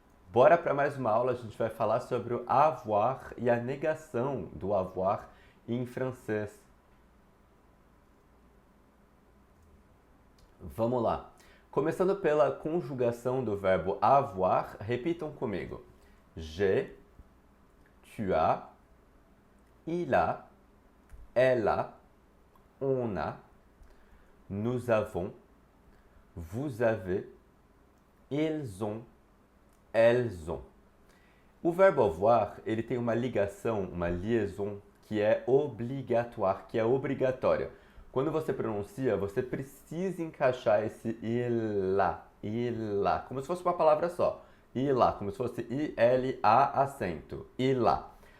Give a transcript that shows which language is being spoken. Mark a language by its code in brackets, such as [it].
[pt] Bora para mais uma aula, a gente vai falar sobre o avoir e a negação do avoir em francês. Vamos lá. Começando pela conjugação do verbo avoir, repitam comigo. [fr] J'ai, tu as, il a, elle a, on a, nous avons, vous avez, ils ont, elles ont. [pt] O verbo avoir, ele tem uma ligação, uma liaison, que é obrigatoire, que é obrigatória. Quando você pronuncia, você precisa encaixar esse il lá, como se fosse uma palavra só. Il lá, como se fosse I-L-A acento. Il lá.